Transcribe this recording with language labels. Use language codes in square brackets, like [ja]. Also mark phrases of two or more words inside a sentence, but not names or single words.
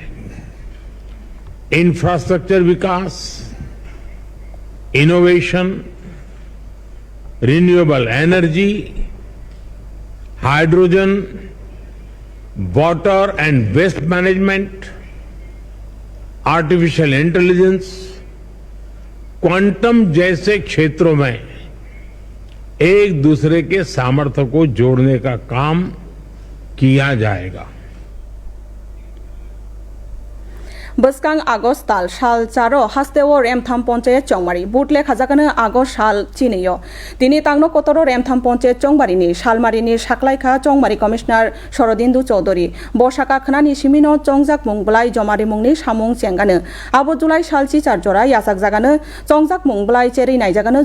[hi] इंफ्रास्ट्रक्चर विकास, इनोवेशन, [en] renewable energy, [hi] हाइड्रोजन, [en] water and waste management, artificial intelligence, [hi] क्वांटम जैसे क्षेत्रों में एक दूसरे के सामर्थ्य को जोड़ने का काम किया जाएगा। [trp] Buskang Agos Tal Shal Charo Hasteo Remtham Ponche Chongmari Butle Khazakana Agos Shal Chiniyo Dini Tangno Kotoro Remtham Ponche Chongmarini Shalmarini Shaklaika Chongmari Commissioner Shorodindu Chaudhary Boshaka Khanani Shimino Chongjak Mungblai Jomari Mungni Samung Chengane Abo Julai Shalchi Charjora Yasak Jagane Chongjak Mungblai Cheri Naijagane